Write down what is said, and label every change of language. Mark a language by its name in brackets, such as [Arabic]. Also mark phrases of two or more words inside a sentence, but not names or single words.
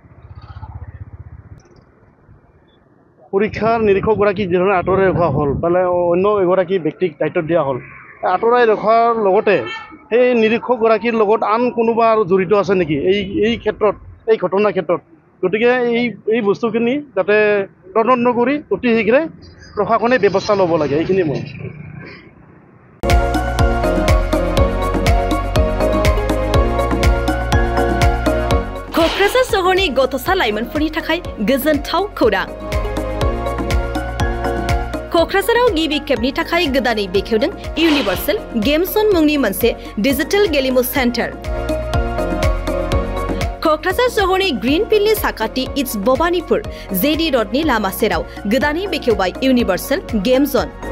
[Assamese] পৰীক্ষাৰ নিৰীক্ষকগৰাকীক যিধৰণে আঁতৰাই ৰখা হ'ল মানে অন্য এগৰাকী ব্যক্তিক দায়িত্ব দিয়া হ'ল আঁতৰাই ৰখাৰ লগতে সেই নিৰীক্ষকগৰাকীৰ লগত আন কোনোবা আৰু জড়িত আছে নেকি এই ক্ষেত্ৰত এই ঘটনাৰ ক্ষেত্ৰত গতিকে এই বস্তুখিনি যাতে তদন্ত কৰি অতি শীঘ্ৰে প্ৰশাসনে ব্যৱস্থা ল'ব লাগে এইখিনি মই [Bodo] क'क्राझार सहरनि गथ'सा लाइमोनफोरनि थाखाय गोजोनथाव खौरां क'क्राझाराव गिबि खेबनि थाखाय गोदानै बेखेवदों इउनिभार्सेल गेम जन मुंनि मोनसे डिजिटेल गेलेमु सेन्टार क'क्राझार सहरनि ग्रीन फिल्डनि साखाथि इट्स भबानिपुर जेडी रडनि लामा सेराव गोदानै बेखेवबाय इउनिभार्सेल गेम जन